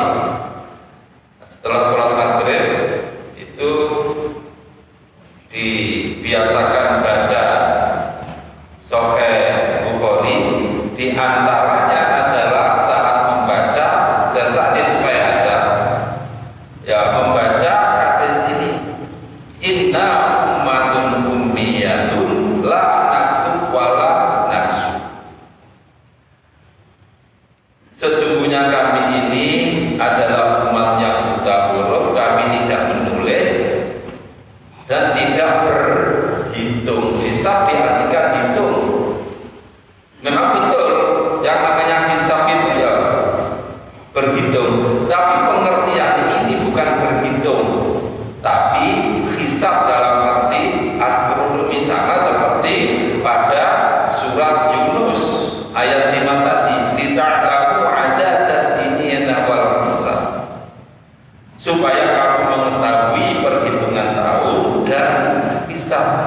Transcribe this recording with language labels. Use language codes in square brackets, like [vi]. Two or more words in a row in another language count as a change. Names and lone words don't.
[id] Setelah sholat maghrib itu dibiasakan baca Sahih Bukhari, di antaranya adalah saat membaca, dan saat itu saya ada membaca hadis ini, [ar] إنا أمة أمية لا نكتب ولا نحسب. [id] Sesungguhnya kami ini adalah umat yang buta huruf, kami tidak menulis dan tidak berhitung. Hisab diartikan hitung. Memang betul yang namanya hisab itu berhitung, tapi pengertian ini bukan berhitung, tapi hisab dalam arti astronomi, sama seperti pada surat Yunus ayat 5 tadi, [ar] لتعلموا عدد السنين والحساب, [id] supaya kamu mengetahui perhitungan tahun dan hisab.